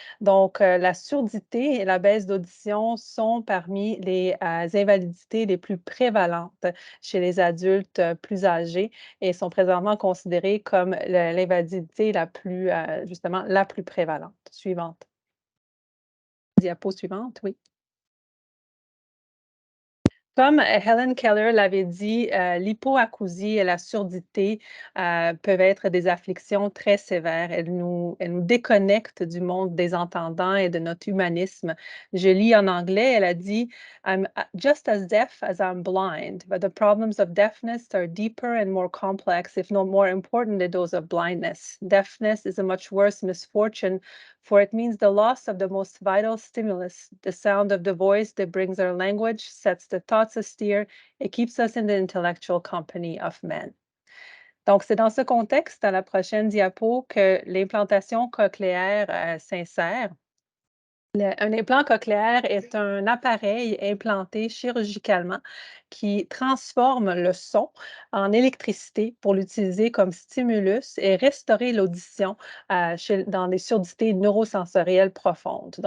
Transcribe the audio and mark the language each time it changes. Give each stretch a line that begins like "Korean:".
French: Donc, la surdité et la baisse d'audition sont parmi les invalidités les plus prévalentes chez les adultes plus âgés et sont présentement considérées comme l'invalidité justement, la plus prévalente. Suivante. Diapo suivante, oui. Comme Helen Keller l'avait dit, l'hypoacousie et la surdité peuvent être des afflictions très sévères. Elles nous déconnectent du monde des entendants et de notre humanisme. Je lis en anglais, elle a dit
English: I'm just as deaf as I'm blind, but the problems of deafness are deeper and more complex, if not more important than those of blindness. Deafness is a much worse misfortune, for it means the loss of the most vital stimulus, the sound of the voice that brings our language, sets the thoughts astir, et keeps us in the intellectual company of men.
French: Donc, c'est dans ce contexte, à la prochaine diapo, que l'implantation cochléaire s'insère. Un implant cochléaire est un appareil implanté chirurgicalement qui transforme le son en électricité pour l'utiliser comme stimulus et restaurer l'audition dans des surdités neurosensorielles profondes.